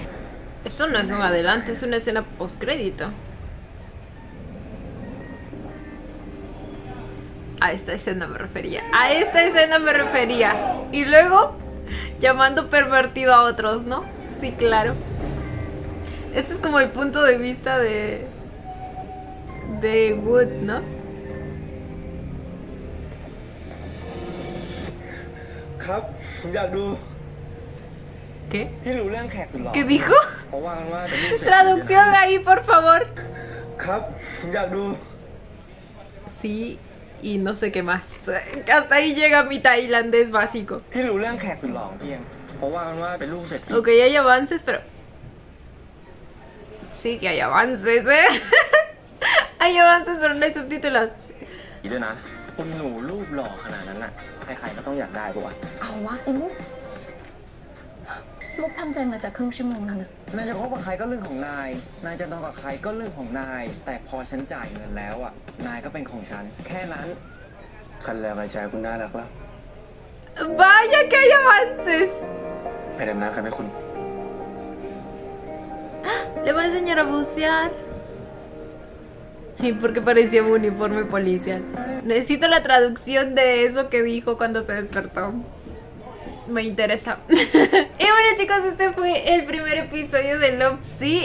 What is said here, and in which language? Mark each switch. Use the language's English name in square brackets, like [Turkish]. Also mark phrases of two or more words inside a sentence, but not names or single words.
[Spanish] Esto no es un adelanto, es una escena postcrédito. A esta escena me refería. A esta escena me refería. Y luego, llamando pervertido a otros, ¿no? Sí, claro. Este es como el punto de vista de Wood, ¿no? [Thai] ครับผมอยากดู [Spanish] ¿Qué? [Thai] พี่รู้เรื่องแขกสุดหล่อ [Spanish] ¿Qué dijo? [Thai] เพราะว่ากันว่าเป็นลูกเศรษฐี [Spanish] Traducción ahí, por favor. [Thai] ครับผมอยากดู [Spanish] Sí, y no sé qué más. Hasta ahí llega mi tailandés básico. [Thai] พี่รู้เรื่องแขกสุดหล่อของพี่ยังเพราะว่ากันว่าเป็นลูกเศรษฐี [Spanish] Ok, hay avances, pero... Sí que hay avances, ¿eh? Hay avances, pero no hay subtítulos. [Thai] ด้วยนะคุณหนูรูปหล่อขนาดนั้นน่ะใครๆก็ต้องอยากได้ปะวะ เอาวะไอ้มุกมุกทำใจมาจากครึ่งชั่วโมงแล้วนะ นายจะคบกับใครก็เรื่องของนายนายจะนอนกับใครก็เรื่องของนาย แต่พอฉันจ่ายเงินแล้วอ่ะนายก็เป็นของฉันแค่นั้น คันแล้วไอ้ชายคุณน่ารักแล้ว [Spanish] Vaya que hay avances. [Thai] ไปดำน้ำกันไหมคุณ [Spanish] Le voy a enseñar a bucear. ¿Y por qué parecía un uniforme policial? Necesito la traducción de eso que dijo cuando se despertó. Me interesa. Y bueno, chicos, este fue el primer episodio de Love Sea.